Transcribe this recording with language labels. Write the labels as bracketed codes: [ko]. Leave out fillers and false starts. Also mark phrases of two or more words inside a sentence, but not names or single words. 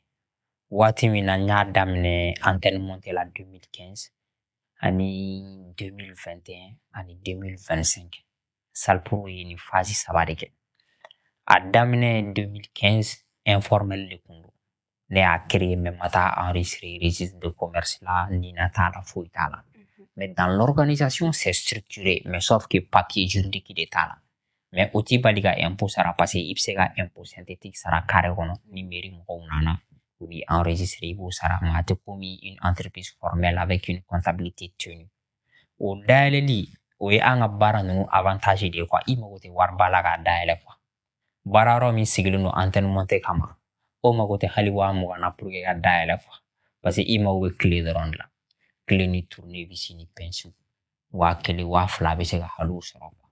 [bm] Waati min na n y'a daminɛ [fr] antenne montée [bm] la 2015 ani 2021 ani 2025. Salpro ye nin phase saba de kɛ. A daminɛ 2015 informel de kun don. Ne y'a créé mais ma taa enregistrer [fr] registre de commerce [bm] la Nina t'a la foyi t'a la. [fr] Mais dans l'organisation c'est structuré mais sauf que papier juridique [bm] de t'a la. Mais o t'i bali ka impôt sara [fr] parce que [bm] i bɛ se ka [fr] impôt synthétique [bm] sara carré kɔnɔ ni mairie mɔgɔw nana u b'i enregistrer i b'o sara mais a tɛ komi [fr] une entreprise formelle avec une comptabilité tenue. [bm] O dayɛlɛli o ye an ka baara ninnu avantage de ye quoi. I mago tɛ wariba la k'a dayɛlɛ quoi. Baara yɔrɔ min sigilen don [fr] antenne montée [bm] kama o mago tɛ hali 20,000 na [fr] pour que [bm] ka dayɛlɛ quoi. [fr] Parce que [bm] i mago bɛ clé dɔrɔn de la. Clé ni tournevis ni pinceau 1000 2000 bɛ se ka hali o sɔrɔ quoi.